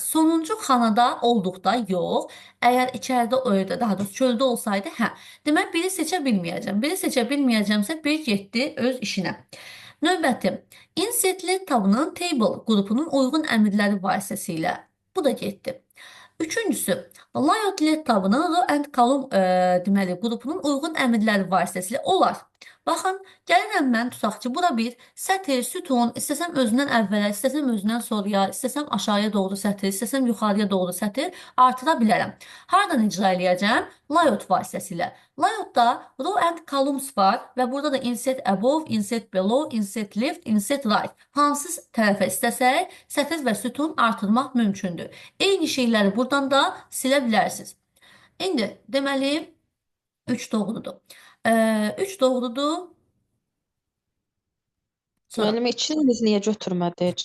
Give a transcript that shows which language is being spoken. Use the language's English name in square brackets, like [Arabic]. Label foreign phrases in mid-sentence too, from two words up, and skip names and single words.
[Azerbaijani] Sonuncu xanada olduqda yox. Əgər içəridə öyle, daha doğrusu çöldə olsaydı, hə. Demək, biri seçə bilməyəcəm. Biri seçə bilməyəcəmsə, bir getdi öz işinə. Növbəti, insert led tabının table qrupunun uyğun əmrləri vasitəsilə. Bu da getdi. Üçüncüsü, layout led tabının [English] row and column [Azerbaijani] deməli, qrupunun uyğun əmrləri vasitəsilə olar. Baxın, gəlirəm mən tutaq ki, bura bir sətir, sütun, istəsəm özündən əvvələ, istəsəm özündən sonraya, istəsəm aşağıya doğru sətir, istəsəm yuxarıya doğru sətir artıra bilərəm. Hardan icra eləyəcəm? Layout vasitəsilə. Layoutda [English] row and columns [Azerbaijani] var və burada da [English] insert above, insert below, insert left, insert right. [Azerbaijani] Hansı tərəfə istəsək, sətir və sütun artırmaq mümkündür. Eyni şeyləri buradan da silə bilərsiniz. İndi deməli 3 doğrudur. 3 doğrudur. Sonra Müəllimə, içini biz niyə götürmədik?